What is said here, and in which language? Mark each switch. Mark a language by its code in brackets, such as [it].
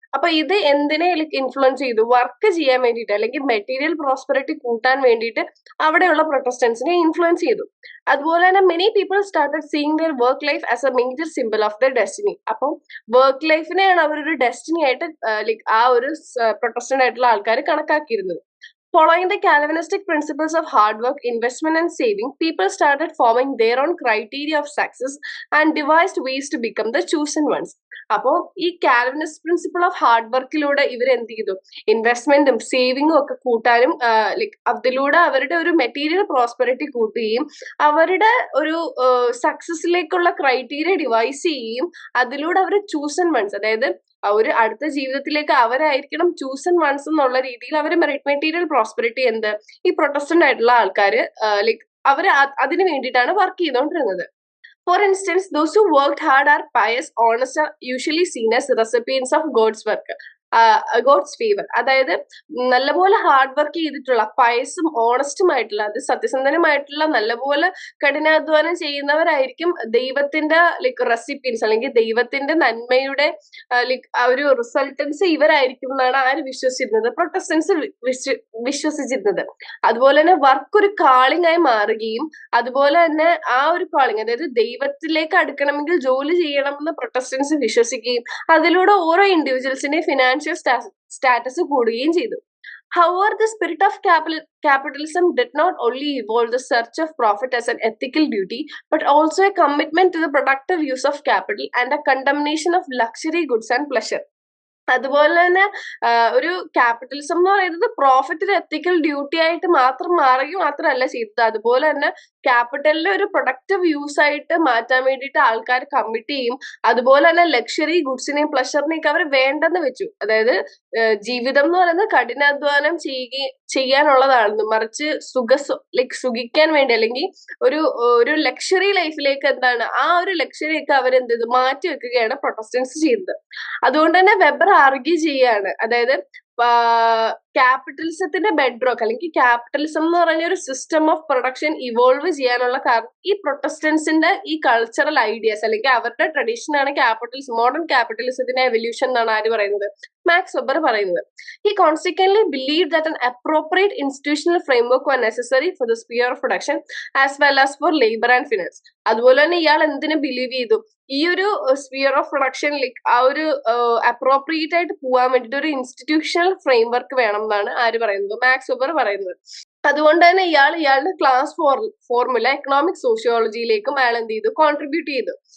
[ml] അപ്പൊ ഇത് എന്തിനെ ലൈക് ഇൻഫ്ലുവൻസ് ചെയ്തു, വർക്ക് ചെയ്യാൻ വേണ്ടിയിട്ട് അല്ലെങ്കിൽ മെറ്റീരിയൽ പ്രോസ്പെറിറ്റി കൂട്ടാൻ വേണ്ടിയിട്ട് അവിടെയുള്ള പ്രൊട്ടസ്റ്റന്റ്സിനെ ഇൻഫ്ലുവൻസ് ചെയ്തു. അതുപോലെ തന്നെ [en] Many people started seeing their work life as a major symbol of their destiny. [ml] അപ്പം വർക്ക് ലൈഫിനെയാണ് അവരൊരു ഡെസ്റ്റിനി ആയിട്ട് ലൈക് ആ ഒരു പ്രൊട്ടസ്റ്റന്റ് ആയിട്ടുള്ള ആൾക്കാർ കണക്കാക്കിയിരുന്നത്. [en] Following the Calvinistic principles of hard work, investment and saving, people started forming their own criteria of success and devised ways to become the chosen ones. [ml] അപ്പോൾ ഈ Calvinist principle of hard വർക്കിലൂടെ ഇവർ എന്ത് ചെയ്തു, ഇൻവെസ്റ്റ്മെന്റും സേവിങ്ങും ഒക്കെ കൂട്ടാനും like അതിലൂടെ അവരുടെ ഒരു മെറ്റീരിയൽ പ്രോസ്പെറിറ്റി കൂട്ടുകയും അവരുടെ ഒരു സക്സസിലേക്കുള്ള ക്രൈറ്റീരിയ ഡിവൈസ് ചെയ്യുകയും അതിലൂടെ അവർ ചൂസൺ വൺസ്, അതായത് ഒരു അടുത്ത ജീവിതത്തിലേക്ക് അവരായിരിക്കണം ചൂസൺ വൺസ് എന്നുള്ള രീതിയിൽ അവർ മെറ്റീരിയൽ പ്രോസ്പെരിറ്റി ഈ പ്രൊട്ടസ്റ്റന്റ് ആയിട്ടുള്ള ആൾക്കാര് ലൈക്ക് അവര് അതിന് വേണ്ടിയിട്ടാണ് വർക്ക് ചെയ്തുകൊണ്ടിരുന്നത്. [en] For instance, those who worked hard are pious, honest, are usually seen as recipients of God's work. God's favour. [ml] അതായത് നല്ലപോലെ ഹാർഡ് വർക്ക് ചെയ്തിട്ടുള്ള പയസും ഓണസ്റ്റും ആയിട്ടുള്ള അത് സത്യസന്ധനുമായിട്ടുള്ള നല്ലപോലെ കഠിനാധ്വാനം ചെയ്യുന്നവരായിരിക്കും ദൈവത്തിന്റെ ലൈക്ക് റെസിപ്പിയൻസ് അല്ലെങ്കിൽ ദൈവത്തിന്റെ നന്മയുടെ ലൈക്ക് ആ ഒരു റിസൾട്ടൻസ് ഇവരായിരിക്കും എന്നാണ് ആര് വിശ്വസിച്ചിരുന്നത്? പ്രൊട്ടസ്റ്റൻസ് വിശ്വസിച്ചിരുന്നത്. അതുപോലെ തന്നെ വർക്ക് ഒരു കാളിംഗ് ആയി മാറുകയും അതുപോലെ തന്നെ ആ ഒരു കാളിംഗ് അതായത് ദൈവത്തിലേക്ക് അടുക്കണമെങ്കിൽ ജോലി ചെയ്യണമെന്ന് പ്രൊട്ടസ്റ്റൻസ് വിശ്വസിക്കുകയും അതിലൂടെ ഓരോ ഇൻഡിവിജ്വൽസിന്റെ ഫിനാൻഷ്യൽ സ്റ്റാറ്റസ് കൂടുകയും ചെയ്തു. [en] However, the spirit of capitalism did not only evolve the search of profit as an ethical duty, but also a commitment to the productive use of capital and a condemnation of luxury goods and pleasure. [ml] അതുപോലെ തന്നെ ഒരു capitalism എന്ന് പറയുന്നത് profit ഒരു എത്തിക്കൽ duty ആയിട്ട് മാത്രം മാറുകയും മാത്രമല്ല ചെയ്തത്. അതുപോലെ തന്നെ ക്യാപിറ്റലിനെ ഒരു പ്രൊഡക്റ്റീവ് യൂസ് ആയിട്ട് മാറ്റാൻ വേണ്ടിയിട്ട് ആൾക്കാർ കമ്മിറ്റ് ചെയ്യും. അതുപോലെ തന്നെ ലക്ഷറി ഗുഡ്സിനെയും പ്ലഷറിനെയൊക്കെ അവർ വേണ്ടെന്ന് വെച്ചു. അതായത് ജീവിതം എന്ന് പറയുന്നത് കഠിനാധ്വാനം ചെയ്യാനുള്ളതാണെന്ന്, മറിച്ച് സുഖിക്കാൻ വേണ്ടി അല്ലെങ്കിൽ ഒരു ലക്ഷറി ലൈഫിലേക്ക് ആ ഒരു ലക്ഷറി ഒക്കെ അവരെന്ത് ചെയ്തു മാറ്റി വെക്കുകയാണ് പ്രൊട്ടസ്റ്റൻസ് ചെയ്തത്. അതുകൊണ്ട് തന്നെ വെബർ ആർഗ്യൂ ചെയ്യാണ്, അതായത് ക്യാപിറ്റലിസത്തിന്റെ ബെഡ്റോക്ക് അല്ലെങ്കിൽ ക്യാപിറ്റലിസം എന്ന് പറഞ്ഞ ഒരു സിസ്റ്റം ഓഫ് പ്രൊഡക്ഷൻ ഇവോൾവ് ചെയ്യാനുള്ള കാരണം ഈ പ്രൊട്ടസ്റ്റൻസിന്റെ ഈ കൾച്ചറൽ ഐഡിയാസ് അല്ലെങ്കിൽ അവരുടെ ട്രഡീഷൻ ആണ് ക്യാപിറ്റലിസം, മോഡേൺ ക്യാപിറ്റലിസത്തിന്റെ എവല്യൂഷൻ എന്നാണ് ആര് പറയുന്നത്? മാക്സ് വെബർ പറയുന്നത്. [en] He consequently believed that an appropriate institutional framework was necessary for the sphere of production as well as for labor and finance. [ml] അതുപോലെ തന്നെ ഇയാൾ എന്തിനു ബിലീവ് ചെയ്തു? ഈ ഒരു സ്പിയർ ഓഫ് പ്രൊഡക്ഷനിലേക്ക് ആ ഒരു അപ്രോപ്രിയേറ്റ് ആയിട്ട് പോകാൻ വേണ്ടിയിട്ട് ഒരു ഇൻസ്റ്റിറ്റ്യൂഷണൽ ഫ്രെയിംവർക്ക് വേണം എന്നാണ് ആര് പറയുന്നത്? മാക്സ് വെബർ പറയുന്നത്. അതുകൊണ്ട് തന്നെ ഇയാളുടെ ക്ലാസ് ഫോർമുല എക്കണോമിക് സോഷ്യോളജിയിലേക്കും അയാൾ എന്ത് ചെയ്തു? കോൺട്രിബ്യൂട്ട് ചെയ്തു.